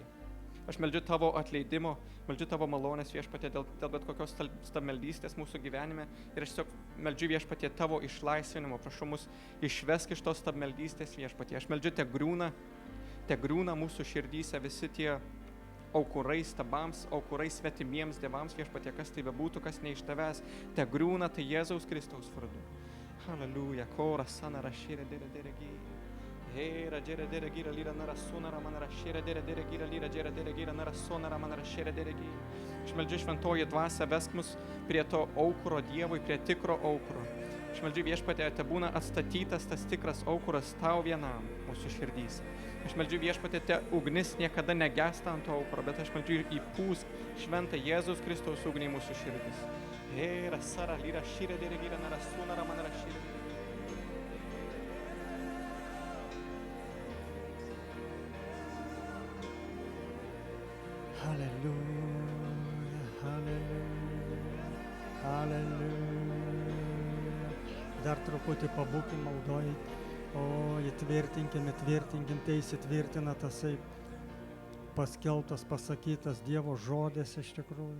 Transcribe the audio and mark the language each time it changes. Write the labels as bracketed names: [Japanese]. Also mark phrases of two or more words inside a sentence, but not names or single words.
[Lithuanian] Aš meldžiu tavo atleidimo, meldžiu tavo malonės viešpatie dėl bet kokios stabmeldystės mūsų gyvenime ir aš tiesiog meldžiu viešpatie tavo išlaisvinimo, prašau mus išvesk iš tos stabmeldystės viešpatie. Aš meldžiu, te griūna mūsų širdyse visi tie aukurai stabams, aukurai svetimiems dievams viešpatie, kas tai bebūtų, kas ne iš tavęs, te griūna tai Jėzaus Kristaus vardu. Halleluja, kora sana rašyre dere gyra. Hera dere gyra lyra nara sunara man rašyre dere gyra lyra dere gyra nara sunara man rašyre dere gyra. Aš meldžiu šventoji dvasia, vesk mus prie to aukuro Dievui, prie tikro aukuro. Aš meldžiu viešpatie, te būna atstatytas tas tikras aukuras tau vienam mūsų širdys. Aš meldžiu viešpatie, te ugnis niekada negesta ant to aukuro, bet aš meldžiu įpūsk šventą Jėzaus Kristaus ugnį į mūsų širdis. Hera sara lyra šyre dere gyra nara sunara man rašyre. Halleluja, halleluja, halleluja. Dar truputį pabūkim maldoj. O, įtvirtinkim, tai įsitvirtina tasai paskelbtas, pasakytas Dievo žodis iš tikrųjų.